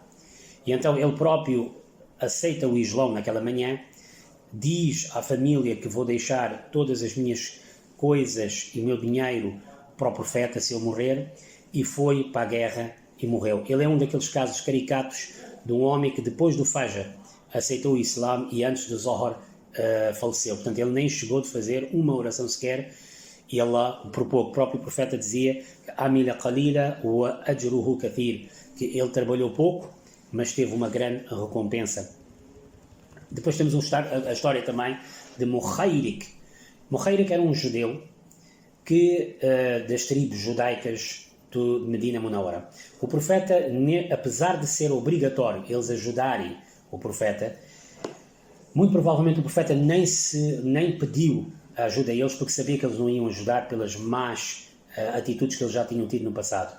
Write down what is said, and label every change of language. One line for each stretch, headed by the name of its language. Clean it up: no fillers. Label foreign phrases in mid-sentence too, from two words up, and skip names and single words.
Portuguese: E então ele próprio aceita o Islão naquela manhã, diz à família que vou deixar todas as minhas coisas e meu dinheiro para o profeta se eu morrer, e foi para a guerra e morreu. Ele é um daqueles casos caricatos de um homem que depois do Fajr aceitou o Islã e antes do Zohar faleceu. Portanto, ele nem chegou de fazer uma oração sequer, e Allah, o próprio profeta dizia:
Arabic: عمل قليلا وأجره كثير,
Portuguese: que ele trabalhou pouco, mas teve uma grande recompensa. Depois temos a história também de Mukhayrik. Mukhayrik era um judeu que, das tribos judaicas de Medina Munawwara. O profeta, apesar de ser obrigatório eles ajudarem o profeta, muito provavelmente o profeta nem pediu a ajuda a eles, porque sabia que eles não iam ajudar pelas más atitudes que eles já tinham tido no passado.